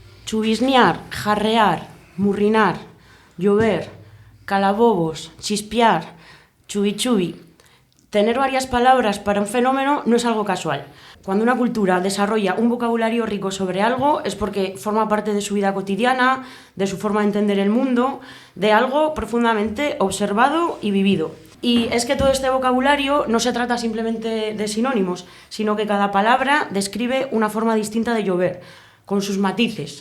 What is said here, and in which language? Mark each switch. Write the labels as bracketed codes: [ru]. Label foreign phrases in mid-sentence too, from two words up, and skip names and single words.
[es] chubisnear, jarrear, murrinar, llover, calabobos, chispear, chubi-chubi. Tener varias palabras para un fenómeno no es algo casual. Cuando una cultura desarrolla un vocabulario rico sobre algo es porque forma parte de su vida cotidiana, de su forma de entender el mundo, de algo profundamente observado y vivido. Y es que todo este vocabulario no se trata simplemente de sinónimos, sino que cada palabra describe una forma distinta de llover, con sus matices.